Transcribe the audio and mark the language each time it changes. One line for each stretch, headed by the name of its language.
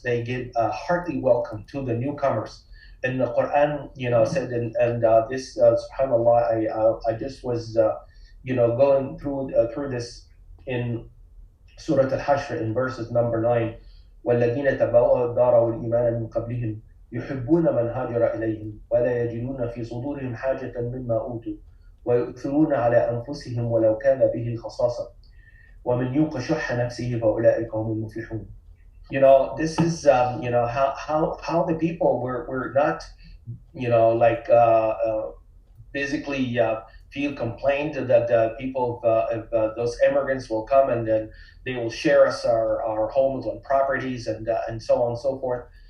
English: They gave a hearty welcome to the newcomers. And the Quran, said, and this, subhanAllah, I just was, going through this in Surah Al-Hashr in verses number 9.
Arabic: وَالَّذِينَ تَبَوَّأُوا الدَّارَ وَالْإِيمَانَ مِنْ قَبْلِهِمْ يحبون من هاجر إليهم ولا يجدون في صدورهم حاجة مما أوتوا ويؤثرون على أنفسهم ولو كان به خصاصة ومن يوق شح نفسه فأولئك هم المفلحون.
English: You know, this is you know how the people were not, you know, like basically feel complained that people if those immigrants will come and then they will share us our homes and properties and so on and so forth.